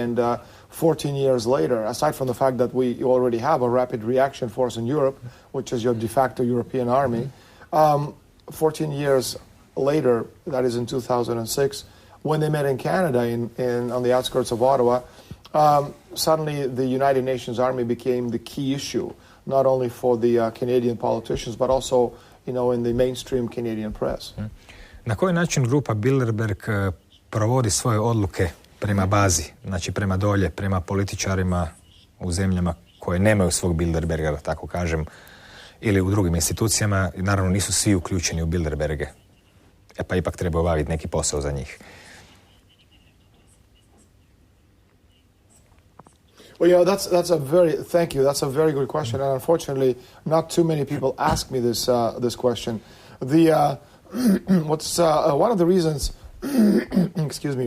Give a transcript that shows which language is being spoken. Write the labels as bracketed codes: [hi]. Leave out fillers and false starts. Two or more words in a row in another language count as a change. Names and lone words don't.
[en] And 14 years later, aside from the fact that we already have a rapid reaction force in Europe, which is your de facto European army, 14 years later, that is in 2006, when they met in Canada on the outskirts of Ottawa, suddenly the United Nations Army became the key issue, not only for the Canadian politicians, but also in the mainstream Canadian press. [hr] Na koji način grupa Bilderberg provodi svoje odluke prema bazi, znači prema dolje, prema političarima u zemljama koje nemaju svog Bilderberga, da tako kažem, ili u drugim institucijama, i naravno nisu svi uključeni u Bilderberge, pa ipak treba obaviti neki posao za njih. [en] Well, that's a very good question, and unfortunately, not too many people ask me this question. What's one of the reasons? Excuse me.